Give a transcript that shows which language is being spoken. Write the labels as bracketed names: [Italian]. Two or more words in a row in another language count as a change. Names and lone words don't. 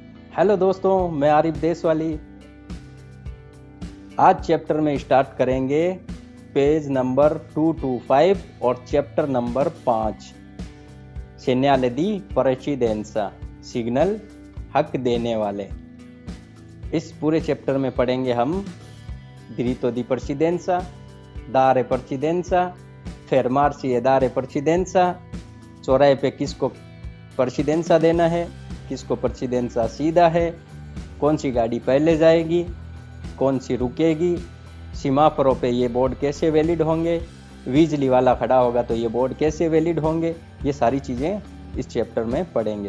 [Hindi] हेलो दोस्तों, मैं आरिफ देसवाली। आज चैप्टर में स्टार्ट करेंगे [English] page number [Hindi] 225 और [English] chapter number [Hindi] 5 [Italian] segnale di precedenza, [Hindi] सिग्नल हक देने वाले। इस पूरे चैप्टर में पढ़ेंगे हम [Italian] diritto di precedenza, dare precedenza, fermarsi e dare precedenza, [Hindi] चौराहे पे किसको प्रेसिडेंसा देना है, किसको प्रेसिडेंसा सीधा है, कौन सी गाड़ी पहले जाएगी, कौन सी रुकेगी, सीमाफरों पे ये बोर्ड कैसे वैलिड होंगे, बिजली वाला खड़ा होगा तो ये बोर्ड कैसे वैलिड होंगे, ये सारी चीज़ें इस चैप्टर में पढ़ेंगे।